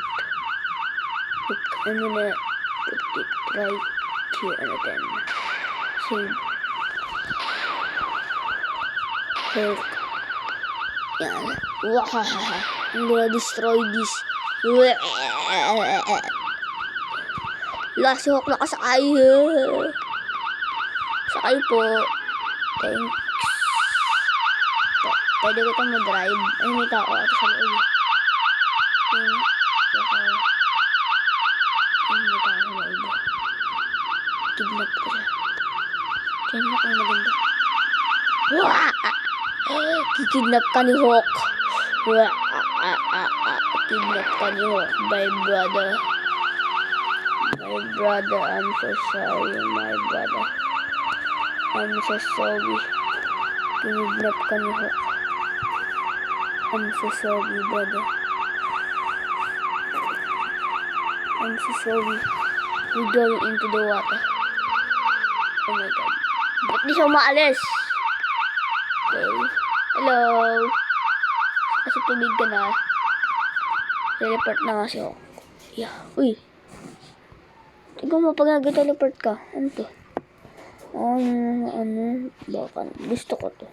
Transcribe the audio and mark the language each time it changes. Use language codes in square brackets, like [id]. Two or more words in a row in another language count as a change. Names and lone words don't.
[en] Look, I'm gonna put it right here and then save. Hulk. Yeah. I'm gonna destroy this. Last Hulk nakasakay. [tl] Sakay po. Thanks. Pwede ko itong ma-drive. Ay, may tao ito sa loob. Kidnap ko siya. Kidnap ang maganda. Kikidnap ka ni Hawk. Kidnap ka ni Hawk, [en] my brother. My brother, I'm so sorry, my brother. I'm so sorry. Kidnap ka ni Hawk. I'm so sorry, brother. I'm so sorry. We're going into the water. Oh my god. [tl] Ba't di siya umaalis? Okay. Hello. Kasi tubig ka na. Teleport na nga siya. Yeah. Uy. Tignan mo pag nag-teleport ka. Ano to? Ano? Baka. Gusto ko to.